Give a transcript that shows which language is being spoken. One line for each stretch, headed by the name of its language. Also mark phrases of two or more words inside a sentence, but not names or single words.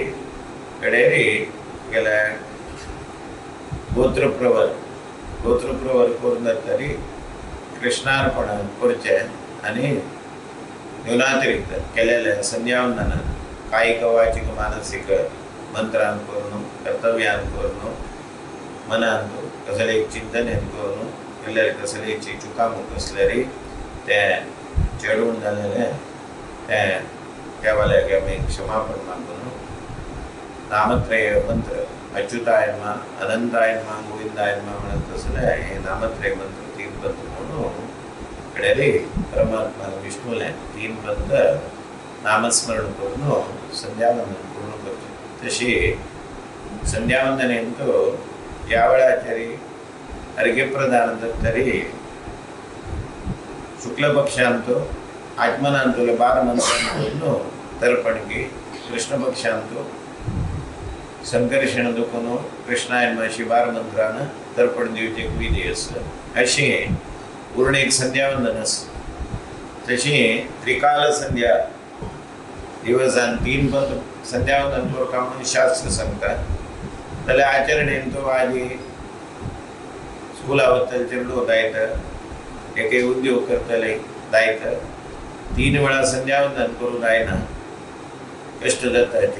Konkani: कडेर गेले गोत्रप्रवर करून तरी कृष्णार्पण करचें आनी न्यूनातिरिक्त केलेले संध्यावंदन कायिक वाचिक मानसिक मंत्रान करून कर्तव्यान करून मनान कसले एक चिंतन करून केल्यार कसले चुकामूक असल्यारी ते चेडून जालेले त्या वाल्याक आमी क्षमापण मागून नामत्रय मंत्र
Sanskrit: अच्युताय नमः, अनंताय नमः, गोविंदाय नमः
Konkani: म्हणत असले हे नामत्रय मंत्र 3 पंथ म्हणून कडेरी परमात्मा विष्णूले 3 पंथ नामस्मरण करून संध्यावंदन पूर्ण करचे. तशी संध्यावंदनेंतू या वेळाचेरी अर्घ्यप्रदान तरी शुक्ल पक्षांतू आत्मनांतुले 12 मंत्रांतून तर्पणकी, कृष्ण पक्षांतू संकर्षण दुखून
Sanskrit: कृष्णाय नमः
Konkani: अशी 12 मंत्रान तर्पण दिवचे एक विधी आसा. अशी पूर्ण एक संध्यावंदन आसा. तशी त्रिकाल संध्या दिवसान 3 पंथ संध्यावंदन करता म्हणून शास्त्र सांगता. जाल्यार आचरणेन तो आजी स्कुला वतले लोक जायत, एक उद्योग करतले जायत, 3 वेळा संध्यावंदन करूं जायना कष्ट जाता ती.